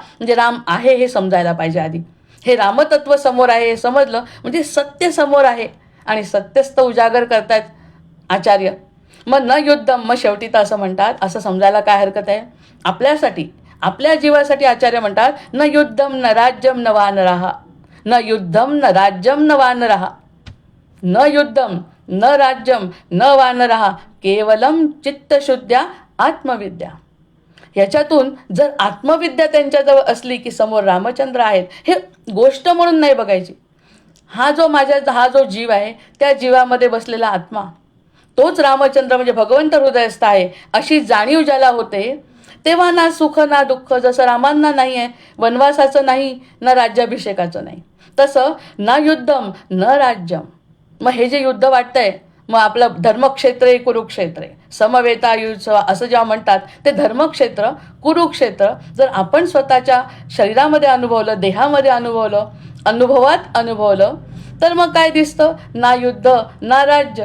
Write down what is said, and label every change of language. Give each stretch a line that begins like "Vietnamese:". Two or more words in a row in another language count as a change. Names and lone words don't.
Marathi: म्हणजे राम आहे हे समजायला पाहिजे आधी. हे रामतत्व समोर आहे हे समजलं म्हणजे सत्य समोर आहे आणि सत्यस्थ उजागर करतायत आचार्य.
Sanskrit: मग न युद्धम.
Marathi: मग शेवटी तर असं म्हणतात, असं समजायला काय हरकत आहे. आपल्यासाठी, आपल्या जीवासाठी आचार्य म्हणतात
Sanskrit: न युद्धम न राज्यम न वानरहा. न युद्धम न राज्यम न वानरहा. न युद्धम न राज्यम न वानरहा केवलम चित्तशुद्ध्या आत्मविद्या.
Marathi: ह्याच्यातून जर आत्मविद्या त्यांच्याजवळ असली की समोर रामचंद्र आहेत, हे गोष्ट म्हणून नाही बघायची. हा जो जीव आहे त्या जीवामध्ये बसलेला आत्मा तोच रामचंद्र म्हणजे भगवंत हृदयस्थ आहे अशी जाणीव ज्याला होते, तेव्हा ना सुख ना दुःख. जसं रामांना नाही आहे वनवासाचं नाही ना राज्याभिषेकाचं नाही, तसं
Sanskrit: ना युद्धम न राज्यम.
Marathi: मग हे जे युद्ध वाटतंय, मग आपलं
Sanskrit: धर्मक्षेत्र कुरुक्षेत्र समवेतायुत्सव
Marathi: असं जेव्हा म्हणतात ते धर्मक्षेत्र कुरुक्षेत्र जर आपण स्वतःच्या शरीरामध्ये अनुभवलं, देहामध्ये अनुभवलं, अनुभवलं तर मग काय दिसतं, ना युद्ध ना राज्य.